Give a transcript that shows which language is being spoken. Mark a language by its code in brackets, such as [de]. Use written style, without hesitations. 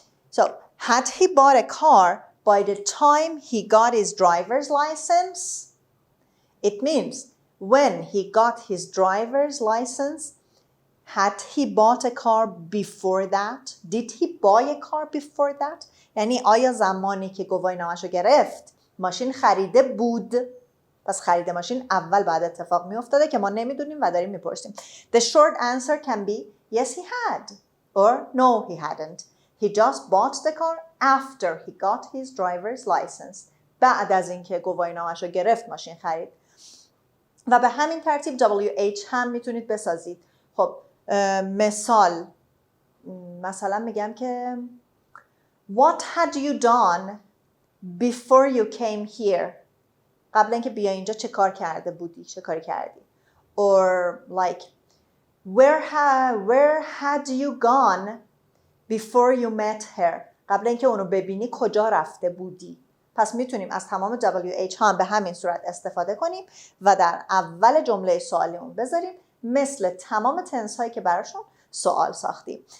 [en] So, had he bought a car by the time he got his driver's license? It means when he got his driver's license, had he bought a car before that? Did he buy a car before that? [fa] یعنی آیا زمانی که گواهینامه‌شو گرفت ماشین خریده بود؟ پس خرید ماشین اول بعد اتفاق می افتاده که ما نمیدونیم و داریم میپرسیم. [en] The short answer can be yes he had or no he hadn't. He just bought the car after he got his driver's license. [fa] بعد از اینکه گواهینامه‌شو گرفت ماشین خرید. و به همین ترتیب WH هم میتونید بسازید. خب مثال، مثلا میگم که [en] What had you done before you came here? [fa] قبل اینکه بیای اینجا چه کار کرده بودی؟ چه کاری کردی؟ [en] Or like where had you gone before you met her? [fa] قبل اینکه اونو ببینی کجا رفته بودی؟ پس میتونیم از تمام WH ها به همین صورت استفاده کنیم و در اول جمله سوالی اون بذاریم مثل تمام تنس هایی که براشون سوال ساختیم.